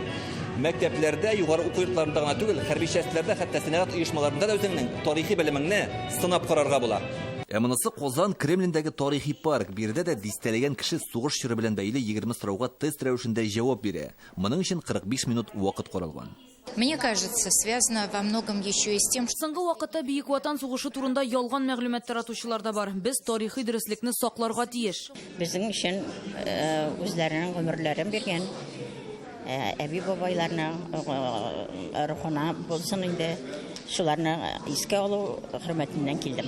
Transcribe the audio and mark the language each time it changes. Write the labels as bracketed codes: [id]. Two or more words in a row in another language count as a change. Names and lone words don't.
[tt] Мәктәпләрдә, югары уку йортларында гына түгел, хәрби частьләрдә, хәтта сәнәгать оешмаларында да үзеңнең тарихи белемеңне сынап карарга була. Монысы Казан Кремлендәге тарихи парк. Бирдә дә дистәләгән кеше сугыш чоры белән бәйле 20 сорауга тест рәвешендә җавап бирә. Моның өчен 45 минут вакыт каралган. [ru] Мне кажется, связано во многом еще и с тем, что... [tt] Соңгы вакытта Бөек Ватан сугышы турында ялган мәгълүмат таратучылар да бар. Без тарихи дөреслекне сакларга тиеш. Безнең өчен үзләренең гомерләрен биргән әби бабайларның рухына булсын инде. Шуларны искә алу хөрмәтеннән килдем.